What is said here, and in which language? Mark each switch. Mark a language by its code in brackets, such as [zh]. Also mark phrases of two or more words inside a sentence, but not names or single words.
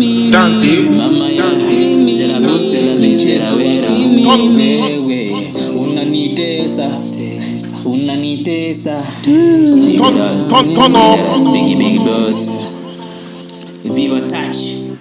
[sw] Dante. Mama ya, [fr] c'est la vie, c'est la vie, c'est la vie. [sw] Wewe, unanitesa, unanitesa. Ton, ton, ton, ton. [en] Biggie, big boss. Viva Touch.